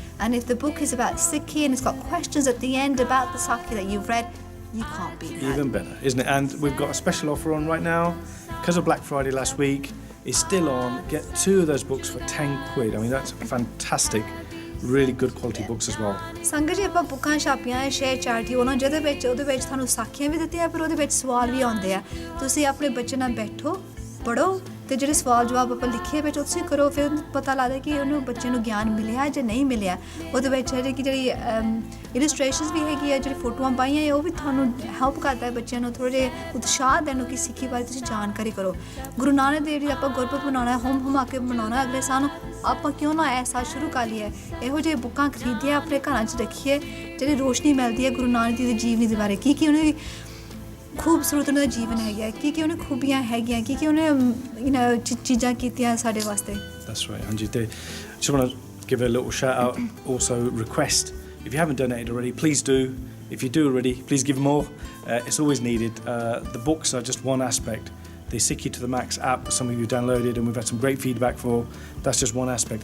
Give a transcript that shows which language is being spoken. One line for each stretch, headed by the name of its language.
English: And if the book is about Sikhi and it's got questions at the end about the Saki that you've read, you can't beat that. Even better, isn't it? And we've got a special offer on right now. Because of Black Friday last week, it's still on. Get 2 of those books for 10 quid. I mean, that's fantastic. Really good quality books as well.
Punjabi: ਸੰਗਤ ਜੀ ਆਪਾਂ ਬੁੱਕਾਂ ਛਾਪੀਆਂ share charity ਉਹਨਾਂ ਉਹਦੇ ਵਿੱਚ ਤੁਹਾਨੂੰ ਸਾਖੀਆਂ ਵੀ ਦਿੱਤੀਆਂ ਪਰ ਉਹਦੇ ਵਿੱਚ ਸਵਾਲ ਵੀ ਆਉਂਦੇ ਆ ਤੁਸੀਂ ਆਪਣੇ ਬੱਚੇ ਨਾਲ ਬੈਠੋ ਪੜੋ ਤੇ ਜਿਹੜੇ ਸਵਾਲ ਜਵਾਬ ਆਪਾਂ ਲਿਖੇ ਵਿੱਚ ਉੱਥੇ ਕਰੋ, ਫਿਰ ਪਤਾ ਲੱਗਦਾ ਕਿ ਉਹਨੂੰ ਬੱਚੇ ਨੂੰ ਗਿਆਨ ਮਿਲਿਆ ਜਾਂ ਨਹੀਂ ਮਿਲਿਆ। ਉਹਦੇ ਵਿੱਚ ਜਿਹੜੀ ਇਲਸਟ੍ਰੇਸ਼ਨਸ ਵੀ ਹੈਗੀ ਆ, ਜਿਹੜੀ ਫੋਟੋਆਂ ਪਾਈਆਂ ਹੈ, ਉਹ ਵੀ ਤੁਹਾਨੂੰ ਹੈਲਪ ਕਰਦਾ ਹੈ ਬੱਚਿਆਂ ਨੂੰ ਥੋੜ੍ਹੇ ਜਿਹੇ ਉਤਸ਼ਾਹ ਦੇਣ ਨੂੰ ਕਿ ਸਿੱਖੀ ਬਾਰੇ ਤੁਸੀਂ ਜਾਣਕਾਰੀ ਕਰੋ। ਗੁਰੂ ਨਾਨਕ ਦੇਵ ਜੀ ਆਪਾਂ ਗੁਰਪੁਰਬ ਮਨਾਉਣਾ, ਹੁਮ ਕੇ ਮਨਾਉਣਾ ਅਗਲੇ ਸਾਲ ਨੂੰ, ਆਪਾਂ ਕਿਉਂ ਨਾ ਐਸਾ ਸ਼ੁਰੂ ਕਰ ਲਈਏ, ਇਹੋ ਜਿਹੇ ਬੁੱਕਾਂ ਖਰੀਦੀਏ, ਆਪਣੇ ਘਰਾਂ 'ਚ ਰੱਖੀਏ, ਜਿਹੜੀ ਰੋਸ਼ਨੀ ਮਿਲਦੀ ਹੈ ਗੁਰੂ ਨਾਨਕ ਜੀ ਦੇ ਜੀਵਨੀ ਦੇ ਬਾਰੇ, ਕੀ ਉਹਨੇ ਖੂਬਸੂਰਤ ਉਹਨਾਂ ਦਾ ਜੀਵਨ ਹੈਗਾ, ਕੀ ਉਹਨੇ ਖੂਬੀਆਂ ਹੈਗੀਆਂ, ਕੀ ਉਹਨੇ ਚੀਜ਼ਾਂ ਕੀਤੀਆਂ ਸਾਡੇ ਵਾਸਤੇ।
English: That's right,
Punjabi: ਹਾਂਜੀ। ਤੇ
English: just want to give a little shout out, also request, if you haven't donated already, please do. If you do already, please give more. It's always needed. The books are just one aspect. The Sikhi to the Max app, some of you downloaded and we've had some great feedback for. That's just one aspect.